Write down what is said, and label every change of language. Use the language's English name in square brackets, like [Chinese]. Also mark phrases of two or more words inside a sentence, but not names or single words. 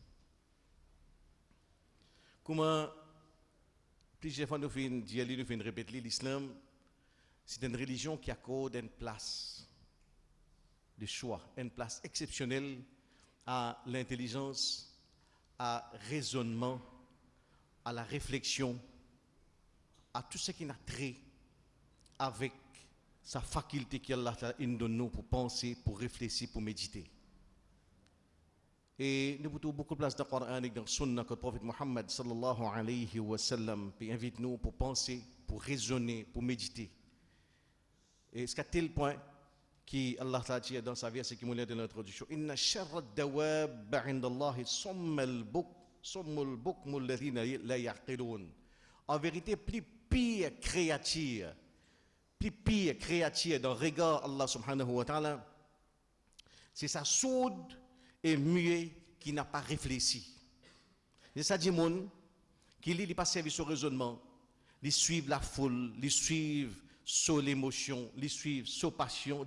[French] Comment plusieurs fois nous faisons répéter l'islam, c'est une religion qui accorde une place de choix, une place exceptionnelle à l'intelligence, à raisonnement, à la réflexion, à tout ce qui n'a trait avec sa faculté qu'Allah donne nous pour penser, pour réfléchir, pour méditer. Et nous avons beaucoup de place dans le Coran et dans le Sunna que le prophète Muhammad [Arabic] صلى الله عليه وسلم [French] invite nous pour penser, pour raisonner, pour méditer. Et c'est à tel point qu'Allah t'a dit dans sa verset qui m'a dit dans l'introduction: [Arabic] إن شر الدواب عند الله الصم البكم الذين لا يعقلون. [French] En vérité, plus pire créature dans le regard Allah [Arabic] سبحانه وتعالى, [French] c'est sa sourde et muet qui n'a pas réfléchi. C'est ça dit monde qui lit, il pas servi sur raisonnement, il suivent la foule, il suivent sur l'émotion, il suivent sur passion.